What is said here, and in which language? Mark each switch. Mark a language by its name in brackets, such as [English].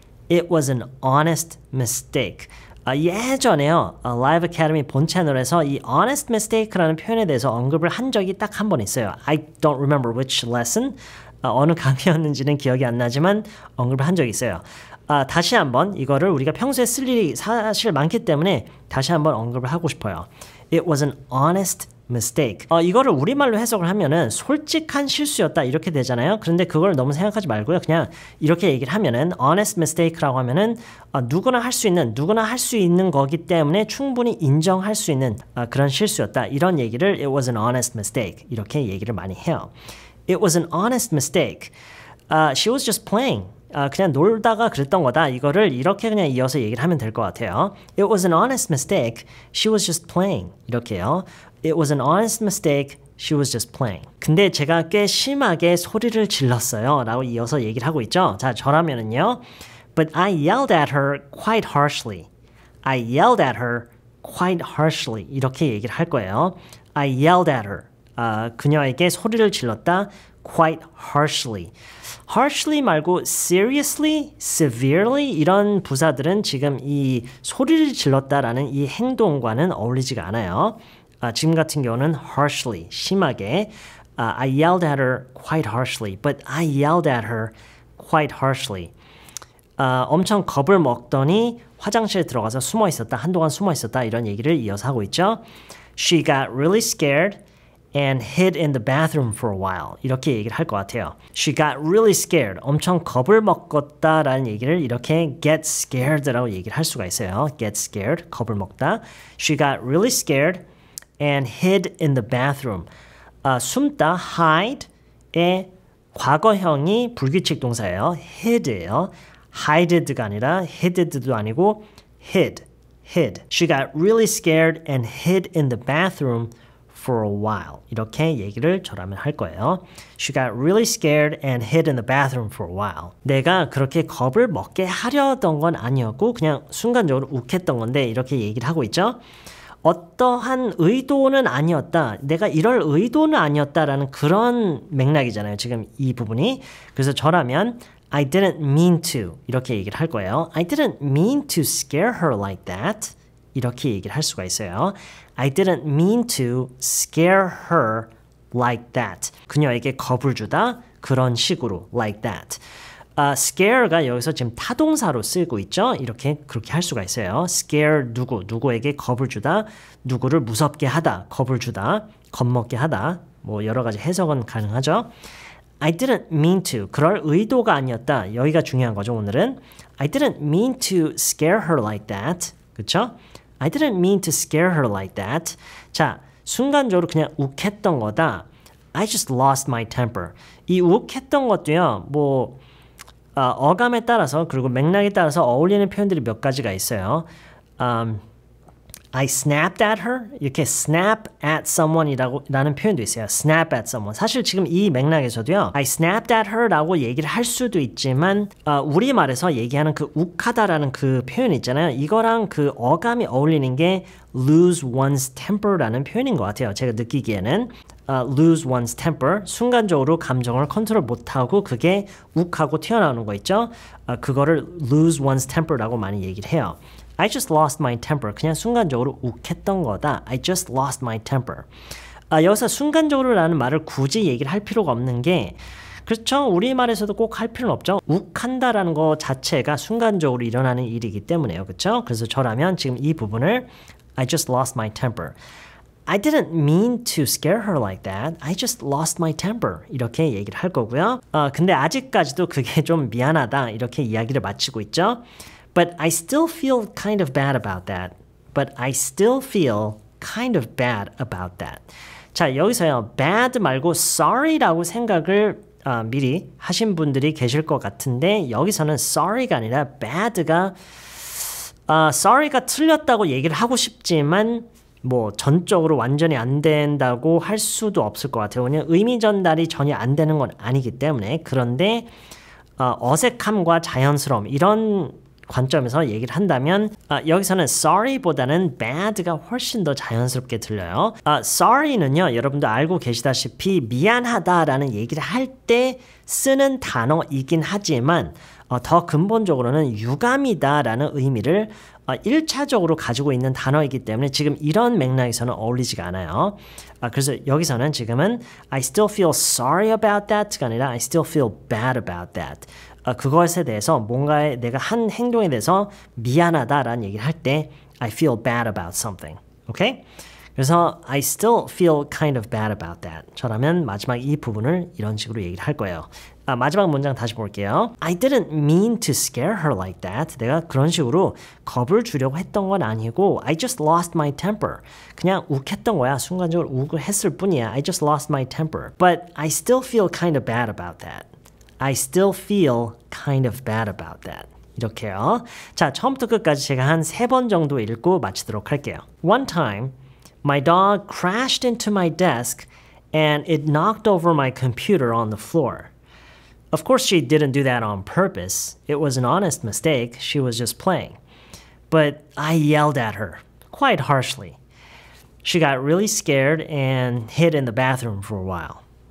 [English] It was an honest mistake. [Korean] 예전에요. Live Academy 본 채널에서 이 honest mistake라는 표현에 대해서 언급을 한 적이 딱 한 번 있어요. [English] I don't remember which lesson. [Korean] 어느 강의였는지는 기억이 안 나지만 언급을 한 적이 있어요. 다시 한번 이거를 우리가 평소에 쓸 일이 사실 많기 때문에 다시 한번 언급을 하고 싶어요. [English] It was an honest mistake. [Korean] 이거를 우리말로 해석을 하면은 솔직한 실수였다 이렇게 되잖아요. 그런데 그걸 너무 생각하지 말고요. 그냥 이렇게 얘기를 하면은 honest mistake라고 하면은 누구나 할 수 있는 거기 때문에 충분히 인정할 수 있는 그런 실수였다. 이런 얘기를 [English] it was an honest mistake [Korean] 이렇게 얘기를 많이 해요. [English] It was an honest mistake. She was just playing. [Korean] 그냥 놀다가 그랬던 거다. 이거를 이렇게 그냥 이어서 얘기를 하면 될 것 같아요. [English] It was an honest mistake. She was just playing. [Korean] 이렇게요. [English] It was an honest mistake. She was just playing. [Korean] 근데 제가 꽤 심하게 소리를 질렀어요. 라고 이어서 얘기를 하고 있죠. 자, 저라면은요. [English] But I yelled at her quite harshly. I yelled at her quite harshly. [Korean] 이렇게 얘기를 할 거예요. [English] I yelled at her. [Korean] 그녀에게 소리를 질렀다. [English] Quite harshly. [Korean] harshly 말고 seriously, severely 이런 부사들은 지금 이 소리를 질렀다라는 이 행동과는 어울리지가 않아요. 지금 같은 경우는 harshly, 심하게. [English] I yelled at her quite harshly, but I yelled at her quite harshly. [Korean] 엄청 겁을 먹더니 화장실에 들어가서 숨어 있었다. 한동안 숨어 있었다. 이런 얘기를 이어서 하고 있죠. [English] She got really scared and hid in the bathroom for a while. [Korean] 이렇게 얘기를 할 것 같아요. [English] She got really scared. [Korean] 엄청 겁을 먹었다라는 얘기를 이렇게 get scared라고 얘기를 할 수가 있어요. get scared, 겁을 먹다. [English] She got really scared and hid in the bathroom. [Korean] 숨다, hide의 과거형이 불규칙 동사예요. hid예요. hided가 아니라 hided도 아니고 hid. [English] She got really scared and hid in the bathroom for a while. [Korean] 이렇게 얘기를 저라면 할 거예요. [English] She got really scared and hid in the bathroom for a while. [Korean] 내가 그렇게 겁을 먹게 하려던 건 아니었고 그냥 순간적으로 욱했던 건데 이렇게 얘기를 하고 있죠. 어떠한 의도는 아니었다. 내가 이럴 의도는 아니었다라는 그런 맥락이잖아요. 지금 이 부분이. 그래서 저라면 [English] I didn't mean to [Korean] 이렇게 얘기를 할 거예요. [English] I didn't mean to scare her like that. [Korean] 이렇게 얘기를 할 수가 있어요. [English] I didn't mean to scare her like that. [Korean] 그녀에게 겁을 주다 그런 식으로 like that. scare가 여기서 지금 타동사로 쓰이고 있죠. 이렇게 그렇게 할 수가 있어요. scare 누구에게 겁을 주다, 누구를 무섭게 하다, 겁을 주다, 겁먹게 하다. 뭐 여러 가지 해석은 가능하죠. [English] I didn't mean to. [Korean] 그럴 의도가 아니었다. 여기가 중요한 거죠, 오늘은. [English] I didn't mean to scare her like that. [Korean] 그쵸? [English] I didn't mean to scare her like that. [Korean] 자, 순간적으로 그냥 욱했던 거다. [English] I just lost my temper. [Korean] 이 욱했던 것도요, 뭐, 어감에 따라서 그리고 맥락에 따라서 어울리는 표현들이 몇 가지가 있어요. [English] I snapped at her. [Korean] 이렇게 [English] snap at someone [Korean] 이라는 표현도 있어요. [English] snap at someone. [Korean] 사실 지금 이 맥락에서도요. [English] I snapped at her [Korean] 라고 얘기를 할 수도 있지만 우리말에서 얘기하는 그 욱하다라는 그 표현 있잖아요. 이거랑 그 어감이 어울리는 게 lose one's temper라는 표현인 것 같아요. 제가 느끼기에는 lose one's temper. 순간적으로 감정을 컨트롤 못하고 그게 욱하고 튀어나오는 거 있죠. 그거를 lose one's temper라고 많이 얘기를 해요. [English] I just lost my temper. [Korean] 그냥 순간적으로 욱했던 거다. [English] I just lost my temper. [Korean] 여기서 순간적으로라는 말을 굳이 얘기를 할 필요가 없는 게 그렇죠. 우리말에서도 꼭 할 필요는 없죠. 욱한다라는 거 자체가 순간적으로 일어나는 일이기 때문에요. 그렇죠? 그래서 저라면 지금 이 부분을 [English] I just lost my temper. I didn't mean to scare her like that. I just lost my temper. [Korean] 이렇게 얘기를 할 거고요. 근데 아직까지도 그게 좀 미안하다. 이렇게 이야기를 마치고 있죠. [English] But I still feel kind of bad about that. But I still feel kind of bad about that. [Korean] 자, 여기서요. bad 말고 sorry라고 생각을 미리 하신 분들이 계실 것 같은데 여기서는 sorry가 아니라 bad가 sorry가 틀렸다고 얘기를 하고 싶지만 뭐 전적으로 완전히 안 된다고 할 수도 없을 것 같아요. 왜냐면 의미 전달이 전혀 안 되는 건 아니기 때문에. 그런데 어색함과 자연스러움 이런 관점에서 얘기를 한다면 여기서는 sorry보다는 bad가 훨씬 더 자연스럽게 들려요. sorry는요. 여러분도 알고 계시다시피 미안하다라는 얘기를 할 때 쓰는 단어이긴 하지만 더 근본적으로는 유감이다라는 의미를 1차적으로 가지고 있는 단어이기 때문에 지금 이런 맥락에서는 어울리지가 않아요. 그래서 여기서는 지금은 [English] I still feel sorry about that [Korean] 가 아니라 [English] I still feel bad about that. [Korean] 그것에 대해서 뭔가에 내가 한 행동에 대해서 미안하다라는 얘기를 할 때 [English] I feel bad about something. [Korean] 오케이? 그래서 [English] I still feel kind of bad about that. [Korean] 저라면 마지막 이 부분을 이런 식으로 얘기를 할 거예요. 마지막 문장 다시 볼게요. [English] I didn't mean to scare her like that. [Korean] 내가 그런 식으로 겁을 주려고 했던 건 아니고 [English] I just lost my temper. [Korean] 그냥 욱했던 거야. 순간적으로 욱을 했을 뿐이야. [English] I just lost my temper. But I still feel kind of bad about that. I still feel kind of bad about that. [Korean] 이렇게요. 자, 처음부터 끝까지 제가 한 3번 정도 읽고 마치도록 할게요. [English] One time, my dog crashed into my desk and it knocked over my computer on the floor. Of course, she didn't do that on purpose. It was an honest mistake. She was just playing. But I yelled at her, quite harshly. She got really scared and hid in the bathroom for a while.